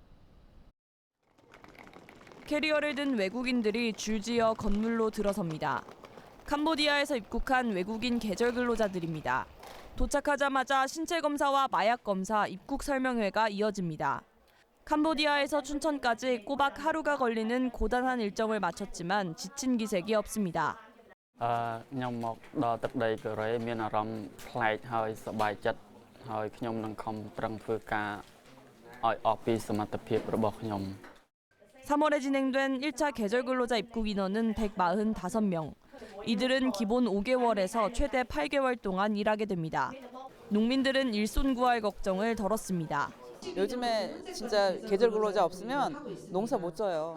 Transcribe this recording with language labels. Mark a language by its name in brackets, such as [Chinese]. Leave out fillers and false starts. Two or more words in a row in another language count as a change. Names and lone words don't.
[Korean] 캐리어를 든 외국인들이 줄지어 건물로 들어섭니다. 캄보디아에서 입국한 외국인 계절 근로자들입니다. 도착하자마자 신체 검사와 마약 검사, 입국 설명회가 이어집니다. 캄보디아에서 춘천까지 꼬박 하루가 걸리는 고단한 일정을 마쳤지만 지친 기색이 없습니다. [Khmer] ខ្ញុំមកដល់ទឹកដីកូរ៉េមានអារម្មណ៍ប្លែកហើយសប្បាយចិត្តហើយខ្ញុំនឹងខំប្រឹងធ្វើការឲ្យអស់ពីសមត្ថភាពរបស់ខ្ញុំ [Korean] 3월에 진행된 1차 계절 근로자 입국 인원은 145명. 이들은 기본 5개월에서 최대 8개월 동안 일하게 됩니다. 농민들은 일손 구할 걱정을 덜었습니다. 요즘에 진짜 계절 근로자 없으면 농사 못 져요.